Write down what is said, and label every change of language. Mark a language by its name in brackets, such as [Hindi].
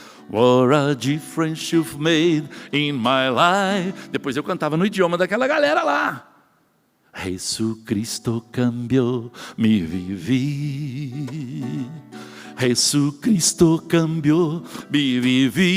[English] What a difference you've made in my life. [Portuguese] Depois eu cantava no idioma daquela galera lá. [Spanish] Jesucristo cambió mi vivir. Jesucristo cambió mi vivir.